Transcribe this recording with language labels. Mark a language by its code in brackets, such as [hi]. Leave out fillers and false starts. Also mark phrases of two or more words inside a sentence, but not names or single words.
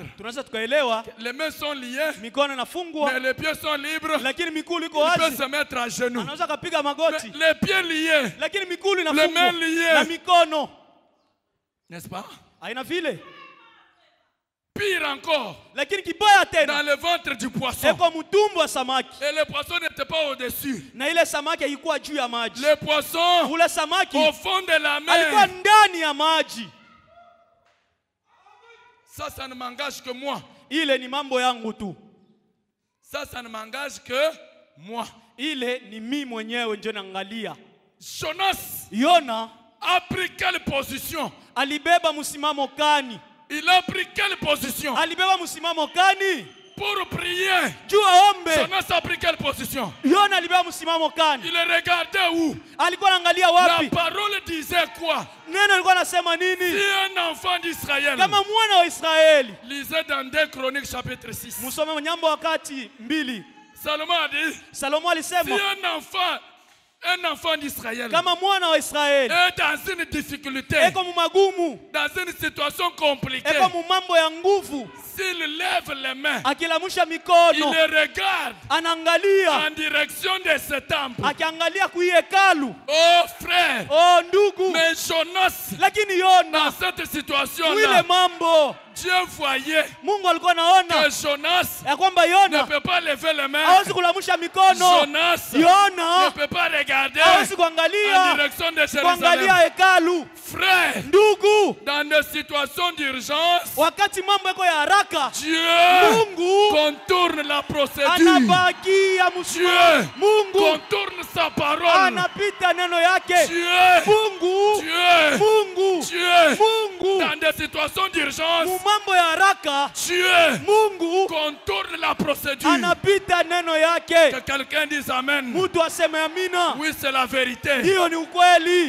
[sw] Tunaweza tukaelewa [fr] Les mains sont liées, [sw] mikono [fr] mais [sw] inafungwa, [fr] les pieds sont libres. [sw] lakini migulu iko [fr] Il peut [sw] wazi, [fr] se mettre à genoux. [sw] anaweza kapiga [fr] Mais [sw] magoti, [fr] les pieds liés, [sw] lakini migulu [fr] les [sw] inafungwa [fr] mains liées. [sw] na mikono [fr] n'est-ce pas? [sw] haina vile. [fr] Pire encore, [sw] Lakini kibaya [fr] dans [sw] tena [fr] le ventre du poisson. [sw] eko mtumbo wa samaki, [fr] Et le poisson n'était pas au-dessus. [sw] na ile samaki haikuwa juu ya maji. [fr] Le poisson, [sw] Ule samaki [fr] au fond de la [sw] alikuwa [fr] mer. [sw] ndani ya maji. [fr] Ça ne m'engage que moi. [sw] Ile ni mambo yangu tu, [fr] Ça ne m'engage que moi. [sw] ile ni mimi mwenyewe ndio naangalia. [fr] Jonas [sw] Yona [fr] a pris quelle position? [sw] alibeba msimamo kani? [fr] Il a pris quelle position? [sw] Alibeba msimamo kani? [fr] Pour prier. [sw] Juu aombe. [fr] Jonas a pris quelle position? [sw] Yona alibeba msimamo kani? [fr] Il regardait où? [sw] Alikuwa anaangalia [fr] La [sw] wapi? [fr] parole disait quoi? [sw] Neno alikuwa anasema [fr] Si [sw] nini? [fr] un enfant d'Israël, [sw] Kama mwana wa Israeli. [fr] lisez dans 2 Chroniques chapitre 6. [sw] Musome Nyambo wakati 2. [fr] Salomon a dit, [sw] Salomo [fr] si [sw] alisema [fr] un enfant d'Israël [sw] kama mwana wa Israeli [fr] est dans une difficulté, [sw] eko mumagumu, [fr] dans une situation compliquée, [sw] eko mumambo ya nguvu, [fr] s'il lève les mains, [sw] akilamusha [fr] il [sw] mikono, [fr] regarde [sw] anaangalia, [fr] en direction de ce temple. [sw] akiangalia kuihekalu. [fr] Oh frère, [sw] Oh ndugu, [fr] mais Jonas, [sw] lakini [fr] dans [sw] Yona [fr] cette situation-là, [sw] mwile mambo [fr] Dieu voyait [sw] Mungu alikuwa anaona [fr] que Jonas [sw] ya kwamba [fr] ne [sw] Yona [fr] peut pas lever les mains. [sw] hawezi kulamusha mikono, [fr] Jonas ne [sw] Yona [fr] peut pas regarder [sw] hawezi [fr] en [sw] kuangalia [fr] direction de [sw] kuangalia [fr] Jérusalem. [sw] hekalu. [fr] Frère, [sw] Ndugu, [fr] dans des situations d'urgence, [sw] wakati mambo yako ya haraka, [fr] Dieu [sw] Mungu [fr] contourne la procédure. [sw] anabakia [fr] Dieu [sw] msimamo. Mungu [fr] contourne sa parole. [sw] anapita neno yake. [fr] Dieu, [sw] Mungu [fr] Dieu, [sw] Mungu [fr] Dieu, [sw] Mungu [fr] dans des situations d'urgence, [sw] mumambo ya haraka [fr] Dieu [sw] Mungu [fr] contourne la procédure. [sw] anapita neno [fr] Que [sw] yake. [fr] quelqu'un dise Amen. [sw] Mtu aseme amina. [fr] Oui, c'est la vérité. [sw] Hiyo ni ukweli.